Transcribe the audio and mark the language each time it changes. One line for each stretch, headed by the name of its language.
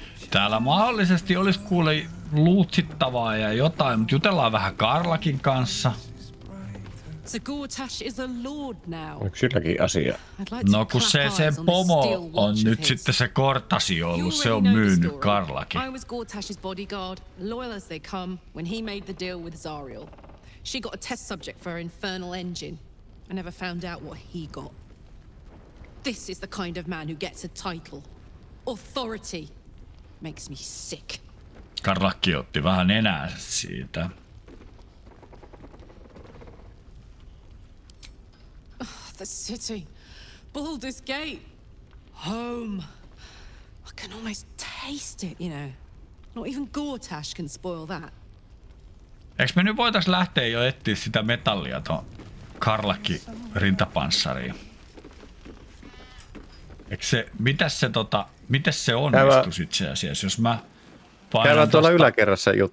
Finnish: Täällä mahdollisesti olisi kuule luutsittavaa ja jotain, mutta jutellaan vähän Karlakin kanssa.
English: So Gortash is a lord now.
Finnish: Onko silläkin asia? No kun se pomo on nyt sitten se Kortasi ollut, se on myynyt Karlakin.
English: I was Gortash's bodyguard, loyal as they come, when he made the deal with Zariel. She got a test subject for her infernal engine. I never found out what he got. This is the kind of man who gets a title. Authority. Makes me sick.
Finnish: Karlakki otti vähän enää siitä.
English: The city. Baldurs Gate. Home. I can almost taste it, you know. Not even Gortash can spoil that.
Finnish: Eiks me nyt voitais lähteä jo etsiä sitä metallia ton Karlakki rintapanssariin? Eiks se, mitäs se onnistus itse asiassa, jos mä painan käydään tuolla yläkerrassa